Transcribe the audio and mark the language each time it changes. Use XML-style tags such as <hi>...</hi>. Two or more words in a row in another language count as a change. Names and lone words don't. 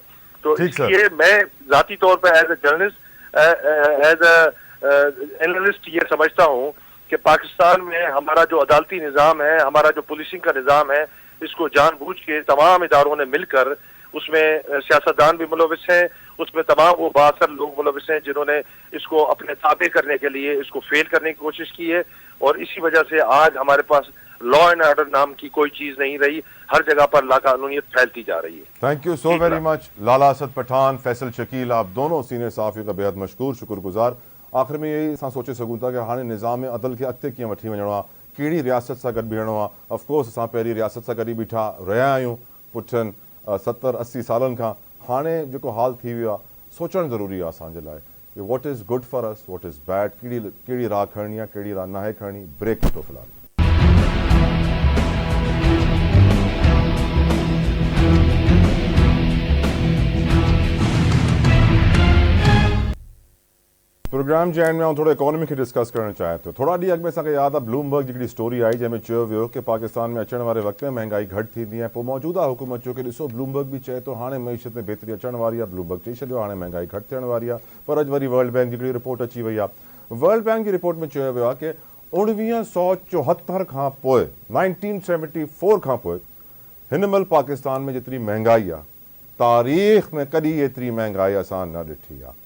<ur>تو اس لیے میں ذاتی طور پر</ur> <en>as a journalist, as a analyst</en> <ur>یہ سمجھتا ہوں کہ پاکستان میں ہمارا جو عدالتی نظام ہے، ہمارا جو پولیسنگ کا نظام ہے، اس کو جان بوجھ کے تمام اداروں نے مل کر، اس میں سیاستدان بھی ملوث ہیں، اس میں تمام وہ باثر لوگ ملوث ہیں جنہوں نے اس کو اپنے تابع کرنے کے لیے اس کو فیل کرنے کی کوشش کی ہے، اور اسی وجہ سے آج ہمارے پاس</ur> <en>law and order</en> <ur>نام کی کوئی چیز نہیں رہی، ہر جگہ پر لاقانونیت پھیلتی جا رہی ہے.</ur> <en>thank you so very much</en> <ur>لالہ اسد پٹھان، فیصل شکیل، آپ دونوں سینئر صحافی کا بےحد مشکور شکرگزار.</ur> <sd>आख़िर में यही असां सोचे सघूं था कि हाणे निज़ाम अदल के अॻिते कीअं वठी वञिणो आहे, कहिड़ी रियासत सां गॾु बीहणो आहे। ऑफकोर्स असां पहिरीं रियासत सां गॾु बीठा रहिया आहियूं पुठियनि 70-80 सालनि खां। हाणे जेको हाल थी वियो आहे, सोचणु ज़रूरी आहे असांजे लाइ कि</sd> <en>what is good for us, what is bad,</en> <sd>कहिड़ी राह खणणी आहे, कहिड़ी राह नाहे खणणी। ब्रेक वठो फ़िलहाल। प्रोग्राम जे एंड में थोड़ा इकोनॉमी खे डिस्कस करणु चाहियां थो। थोड़ा ॾींहं अॻु में असांखे यादि आहे ब्लूमबर्ग जी हिकिड़ी स्टोरी आई जंहिंमें चयो वियो कि पाकिस्तान में अचण वारे वक़्त में महांगाई घटि थींदी ऐं पोइ मौजूदा हुकूमत चयो कि ॾिसो ब्लूमबर्ग बि चए थो हाणे मईशत में बहितरी अचण वारी आहे, ब्लूमबर्ग चई छॾियो हाणे महांगाई घटि थियण वारी आहे। पर अॼु वरी वर्ल्ड बैंक जी हिकिड़ी रिपोर्ट अची वई आहे। वर्ल्ड बैंक जी रिपोर्ट में चयो वियो आहे कि 1974 खां पोइ 1974 खां पोइ हिन महिल पाकिस्तान में जेतिरी महांगाई आहे, तारीख़ में कॾहिं एतिरी महांगाई असां न ॾिठी आहे।</sd>